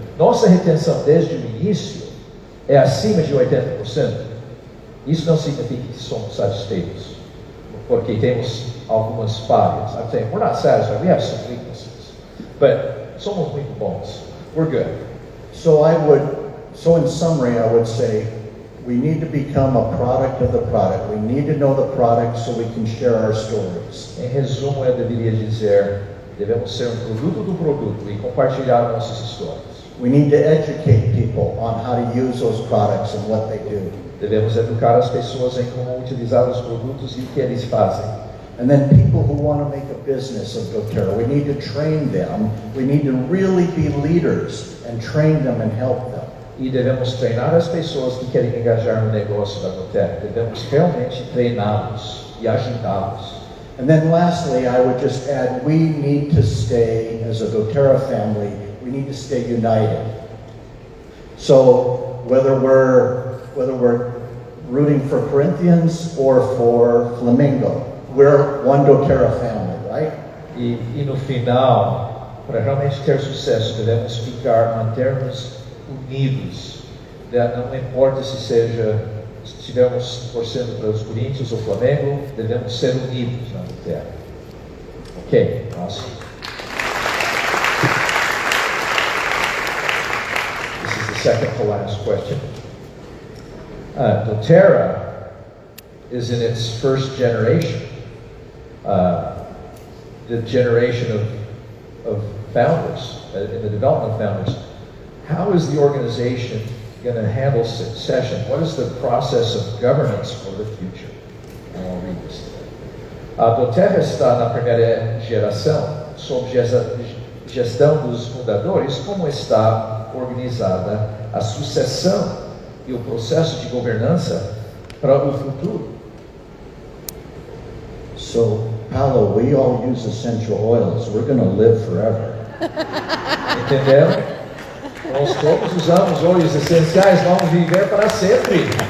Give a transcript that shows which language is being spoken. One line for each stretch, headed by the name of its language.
Portuguese: Nossa retenção desde o início é acima de 80%. Isso não significa que somos satisfeitos, porque temos algumas falhas.
English: I'm saying we're not satisfied. We have some weaknesses, but
Portuguese: somos muito bons.
English: We're good. So in summary, I would say we need to become a product of the product. We need to know the product so we can share our stories.
Portuguese: Em resumo, eu deveria dizer, devemos ser um produto do produto e compartilhar nossas histórias.
English: We need to educate people on how to use those products and what they do.
Portuguese: Devemos educar as pessoas em como utilizar os produtos e o que eles fazem.
English: And then people who want to make a business of doTERRA, we need to train them. We need to really be leaders and train them and help them.
Portuguese: E devemos treinar as pessoas que querem engajar no negócio da doterra. Devemos realmente treiná-los e ajudá-los.
English: And then lastly, I would just add, we need to stay, as a doTERRA family, we need to stay united. So whether we're rooting for Corinthians or for Flamingo, we're one doTERRA family, right?
Portuguese: E no final, para realmente ter sucesso, devemos manter-nos unidos. Não importa se estivermos torcendo para os Corinthians ou Flamengo, devemos ser unidos na doterra. Ok, próximo.
English: This is the second to last question. doTERRA is in its first generation. The generation of founders, in the development of founders. How is the organization going to handle succession? What is the process of governance for the future? I'll read this.
Portuguese: A doterra está na primeira geração, sob gestão dos fundadores. Como está organizada a sucessão e o processo de governança para o futuro?
English: So, Paulo, we all use essential oils. We're going to live forever.
Portuguese: Entenderam? Nós todos usamos óleos essenciais, vamos viver para sempre.